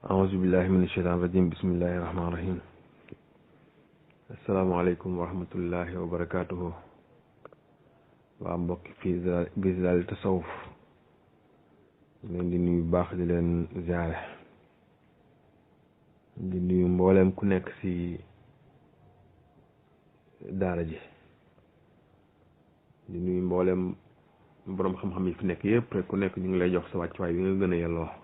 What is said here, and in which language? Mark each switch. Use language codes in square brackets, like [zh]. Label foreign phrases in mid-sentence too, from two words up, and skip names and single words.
[ar] أعوذ بالله من الشيطان الرجيم بسم الله الرحمن الرحيم السلام عليكم ورحمة الله وبركاته [wo] waa mbokk fii Bislal Tasawuf leen di nuyu baax di leen ziare di nuyu mboolem ku nekk ci daara ji di nuyu mboolem borom xam-xam yi fi nekk yëpp rek ku nekk ñu ngi lay jox sa wàccuwaay bi nga gën a yelloo